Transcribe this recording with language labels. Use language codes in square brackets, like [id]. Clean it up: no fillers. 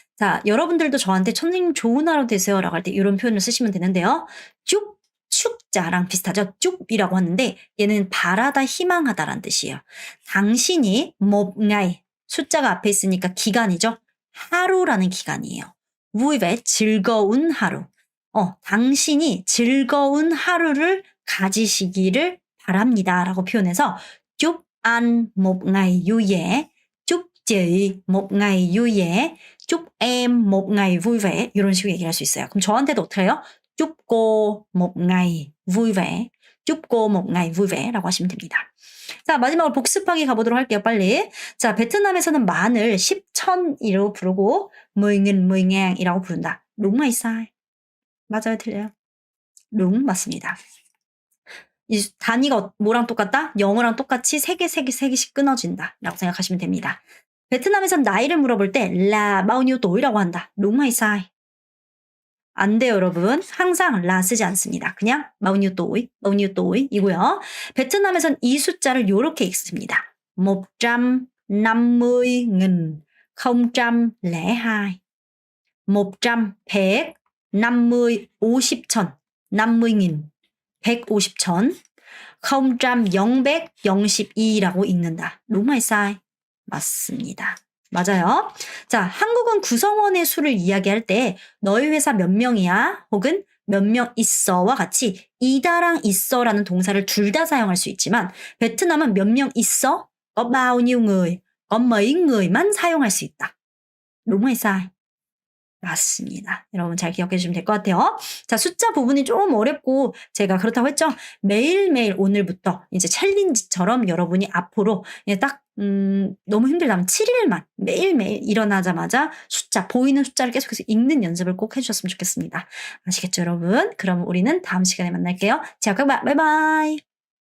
[ko] 자, 여러분들도 저한테 선생님 좋은 하루 되세요 라고 할 때 이런 표현을 쓰시면 되는데요. 쭉, 축자랑 비슷하죠. 쭉이라고 하는데 얘는 바라다, 희망하다라는 뜻이에요. 당신이 [vi] một ngày, [ko] 숫자가 앞에 있으니까 기간이죠. 하루라는 기간이에요. vui 즐거운 하루. 당신이 즐거운 하루를 가지시기를 바랍니다 라고 표현해서 쭉 [vi] anh một ngày vui vẻ, [ko] chúc chị một ngày vui vẻ, chúc em một ngày vui vẻ 이런 식으로 얘기할 수 있어요. 그럼 저한테도 어떻게 해요? [vi] chúc cô một ngày vui vẻ, chúc cô một ngày vui vẻ [ko] 라고 하시면 됩니다. 자, 마지막으로 복습하기 가보도록 할게요. 빨리. 자, 베트남에서는 만을 10,000이라고 부르고 10,000, 10,000이라고 부른다. [vi] đúng hay sai? [ko] 맞아요, 틀려요? [vi] đúng [ko] 맞습니다. 이 단위가 뭐랑 똑같다? 영어랑 똑같이 3개씩 끊어진다 라고 생각하시면 됩니다. 베트남에선 나이를 물어볼 때 [vi] là bao nhiêu tuổi [ko] 라고 한다. [vi] đúng hay sai? [ko] 안 돼요, 여러분. 항상 là 쓰지 않습니다. 그냥 [vi] bao nhiêu tuổi [ko] 이고요. 베트남에선 이 숫자를 이렇게 읽습니다. 150,000, 002. 100, 100, 50, 50,000, 50,000. 150,000, 0,002라고 읽는다. [vi] đúng hay sai? [ko] 맞습니다. 맞아요. 자, 한국은 구성원의 수를 이야기할 때 너희 회사 몇 명이야? 혹은 몇 명 있어와 같이 이다랑 있어라는 동사를 둘 다 사용할 수 있지만 베트남은 몇 명 있어? [vi] có bao nhiêu người, có mấy người [ko] 만 사용할 수 있다. [vi] đúng hay sai? 맞습니다. [ko] 여러분 잘 기억해 주시면 될 것 같아요. 자, 숫자 부분이 좀 어렵고 제가 그렇다고 했죠. 매일매일 오늘부터 이제 챌린지처럼 여러분이 앞으로 딱 너무 힘들다면 7일만 매일매일 일어나자마자 숫자, 보이는 숫자를 계속해서 읽는 연습을 꼭 해주셨으면 좋겠습니다. 아시겠죠, 여러분? 그럼 우리는 다음 시간에 만날게요. 자, [vi] các bạn, [ko] bye bye!